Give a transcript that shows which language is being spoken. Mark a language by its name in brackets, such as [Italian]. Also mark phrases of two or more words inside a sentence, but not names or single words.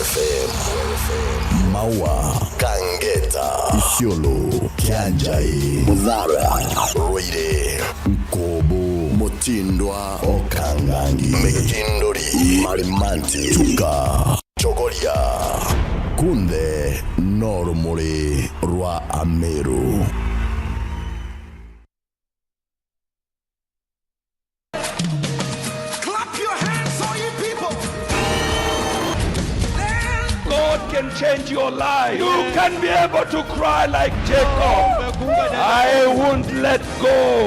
[English] FM Maua Kangeta Isiolo Kianjai Mudhara Ruire Nkobo Mutindwa Okangangi Megindori Marimanti Chuka Chogoria Kunde Normore Rwa Meru. Can change your life. You can be able to cry like Jacob. I won't let go.